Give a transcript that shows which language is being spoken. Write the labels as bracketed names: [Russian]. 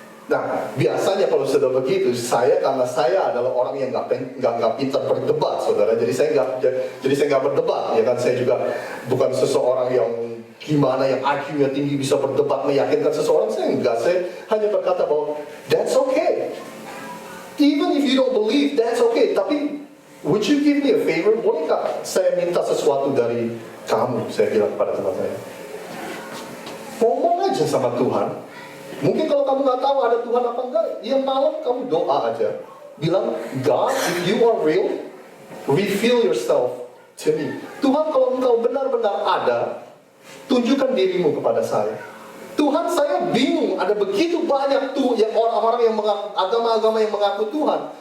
[Indonesian] Nah, biasanya kalau sudah begitu, karena saya adalah orang yang nggak pintar berdebat, saudara. Jadi saya nggak berdebat, ya kan? Saya juga bukan seseorang yang gimana yang IQ-nya tinggi bisa berdebat meyakinkan seseorang. Saya hanya berkata bahwa [English] that's okay. Even if you don't believe, that's okay. Tapi would you give me a favor? [Indonesian] Bolehkah saya minta sesuatu dari kamu? Saya bilang kepada teman saya, ngomong aja sama Tuhan. Mungkin kalau kamu nggak tahu ada Tuhan apa enggak, ya malam kamu doa aja. [English] Bilang, God, if you are real, reveal yourself to me. [Indonesian] Tuhan, kalau engkau benar-benar ada, tunjukkan dirimu kepada saya. Tuhan, saya bingung, ada begitu banyak orang-orang yang agama-agama yang mengaku Tuhan.